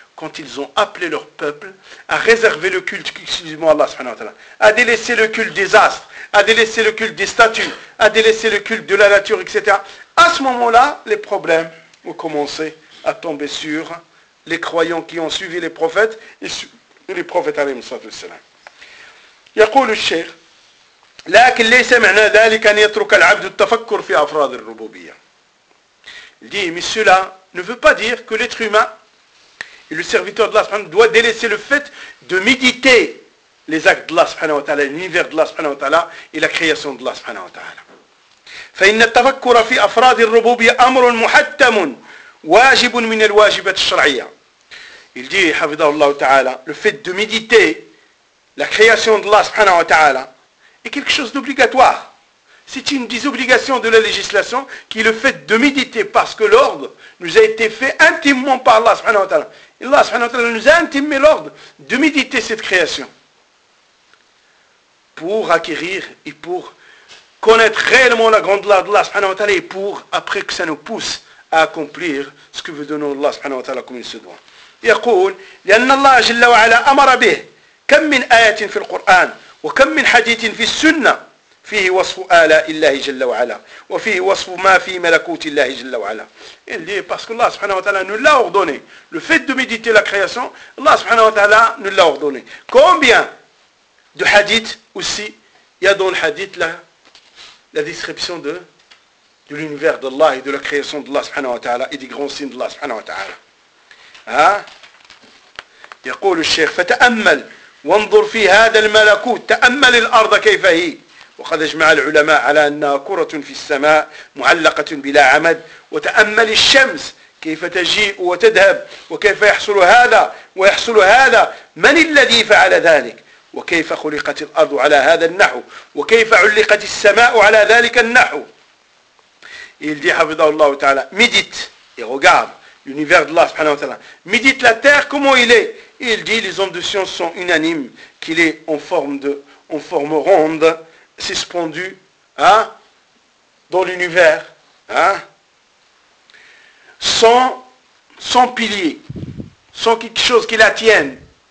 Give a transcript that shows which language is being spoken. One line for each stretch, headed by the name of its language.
French: quand ils ont appelé leur peuple à réserver le culte exclusivement à Allah subhanahu wa ta'ala, à délaisser le culte des astres, à délaisser le culte des statues, à délaisser le culte de la nature, etc. À ce moment-là, les problèmes ont commencé à tomber sur les croyants qui ont suivi les prophètes et les prophètes alayhi salatu wassalam.
Arabic: يقول الشيخ لكن ليس معنى ذلك ان يترك العبد التفكر في افراد الربوبيه.
French: Il dit, mais cela ne veut pas dire que l'être humain et le serviteur d'Allah subhanahu wa ta'ala doit délaisser le fait de méditer les actes d'Allah subhanahu wa ta'ala, l'univers d'Allah subhanahu wa ta'ala et la création d'Allah subhanahu wa ta'ala.
Arabic: فان التفكر في افراد الربوبيه امر محتم واجب من الواجبات الشرعيه.
French: Il dit,
Arabic: حفظه الله تعالى,
French: le fait de méditer la création d'Allah subhanahu wa ta'ala est quelque chose d'obligatoire. C'est une des obligations de la législation qui est le fait de méditer parce que l'ordre nous a été fait intimement par Allah subhanahu wa ta'ala. Et Allah subhanahu wa ta'ala nous a intimé l'ordre de méditer cette création pour acquérir et pour connaître réellement la grandeur d'Allah subhanahu wa ta'ala et pour, après que ça nous pousse à accomplir ce que veut donner Allah subhanahu wa ta'ala comme il se doit. Il dit,
Arabic: « Lianna Allah jalla wa ala amara bih » كم من آية في القرآن وكم من حديث في السنة فيه وصف آلاء الله جل وعلا وفيه وصف ما في ملكوت الله جل وعلا.
French: Il dit parce que Allah subhanahu wa ta'ala nous l'a ordonné. Le fait de méditer la création, Allah subhanahu wa ta'ala nous l'a ordonné. Combien de hadiths aussi il y a dans le hadith la description de l'univers d'Allah et de la création d'Allah subhanahu wa ta'ala et des grands signes d'Allah subhanahu wa ta'ala.
Arabic: يقول الشيخ فتأمل وانظر في هذا الملكوت تأمل الأرض كيف هي وقد اجمع العلماء على أنها كرة في السماء معلقة بلا عمد وتأمل الشمس كيف تجيء وتذهب وكيف يحصل هذا ويحصل هذا من الذي فعل ذلك وكيف خلقت الأرض على هذا النحو وكيف علقت السماء على ذلك النحو.
French: Il dit,
Arabic: حفظه الله تعالى,
French: médite et regarde l'univers d'Allah subhanahu wa ta'ala. Médite la terre, comment il est. Et il dit, les hommes de science sont unanimes, qu'il est en forme ronde, suspendu, dans l'univers, sans pilier, sans quelque chose qui la tienne.